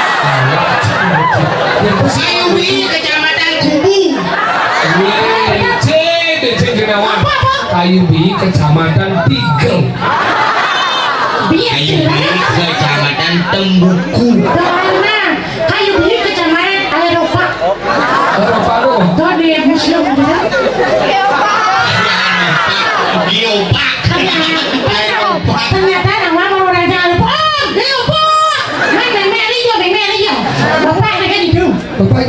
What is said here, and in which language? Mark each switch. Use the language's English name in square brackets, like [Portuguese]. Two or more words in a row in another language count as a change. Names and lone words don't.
[Indonesian] Kayubihi Kecamatan Kubu. Kayubihi Kecamatan Tigel. Kayubihi Kecamatan Tembuku. Kayubihi Kecamatan Eropa. Apa lu? Tuh di museum gitu. Geopark. Ternyata nama orang Eropa. Geopark. Mana Merijo, Merijo. Bapak ada kan itu? Bapaknya?